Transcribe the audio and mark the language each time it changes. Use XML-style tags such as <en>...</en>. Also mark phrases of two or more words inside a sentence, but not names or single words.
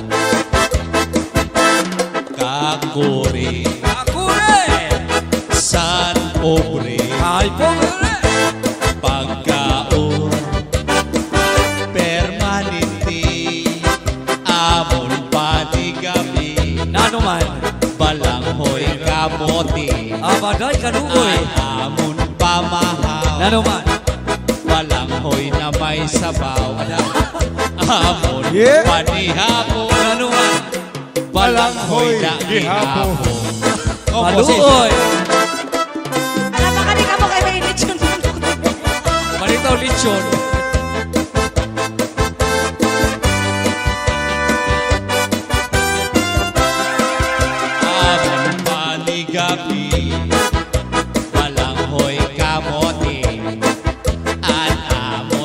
<war>Kakuri, san pobre, pagkaon, permanente, amon paligabi, balanghoy kamote, Abaday kanugoy. amon pamahaw, balanghoy na may sabaw, amon Yeah. panihapon, balanghoy na ihapon. Maluoy.</war> <tl>Alam ba kanina mo kay may lechon?</tl> <war>Malitaw lechon. Amon paligabi, balanghoy kamote, at amon</war>